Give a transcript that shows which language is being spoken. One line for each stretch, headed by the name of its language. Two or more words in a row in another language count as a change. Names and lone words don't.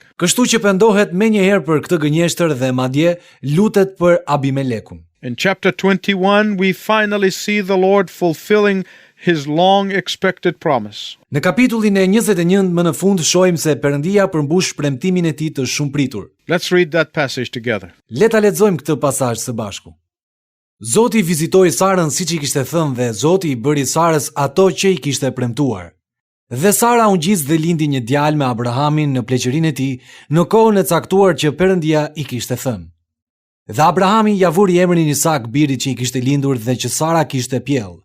Albanian: Kështu që pendohet menjëherë për këtë gënjeshtër dhe madje lutet për Abimelekun.
English: In chapter 21, we finally see the Lord fulfilling his long-expected promise.
Albanian: Në kapitullin e 21 më në fund shohim se Perëndia përmbush premtimin e tij të shumëpritur.
English: Let's read that passage together.
Albanian: Le ta lexojmë këtë pasazh së bashku. Zoti vizitoi Sarën siç i kishte thënë dhe Zoti i bëri Sarës ato që i kishte premtuar. Dhe Sara u ngjis dhe lindi një djalë me Abrahamin në pleqërinë e tij në kohën e caktuar që Perëndia i kishte thënë. Dhe Abrahami ja vuri emrin Isak birit që i kishte lindur dhe që Sara kishte pjell.